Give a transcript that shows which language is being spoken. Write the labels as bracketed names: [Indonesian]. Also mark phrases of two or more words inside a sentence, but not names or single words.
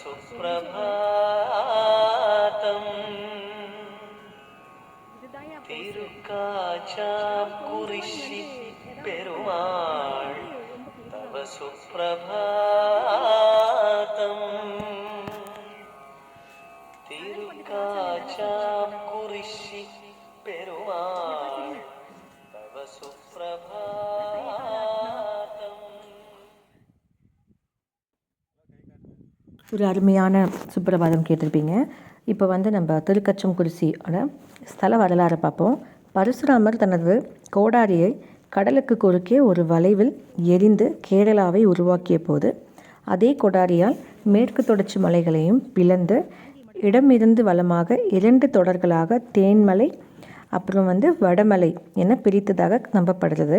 [Sanskrit] सुप्रभातम् तिरुकाचाकुरिशि पेरुमाள் तव सुप्रभातम् तिरुकाचाकुरिशि पेरुमाள் तव सुप्रभातम्. [Tamil] ஒரு அருமையான சுப்பிரபாதம் கேட்டிருப்பீங்க. இப்போ வந்து நம்ம திருக்கச்சங்குறிச்சியோட ஸ்தல வரலாறை பார்ப்போம். பரசுராமர் தனது கோடாரியை கடலுக்கு குறுக்கே ஒரு வளைவில் எரிந்து கேரளாவை உருவாக்கிய போது அதே கோடாரியால் மேற்கு தொடர்ச்சி மலைகளையும் பிளந்து இடமிருந்து வலமாக 2 தொடர்களாக தேன்மலை அப்புறம் வந்து வடமலை என பிரித்ததாக நம்பப்படுகிறது.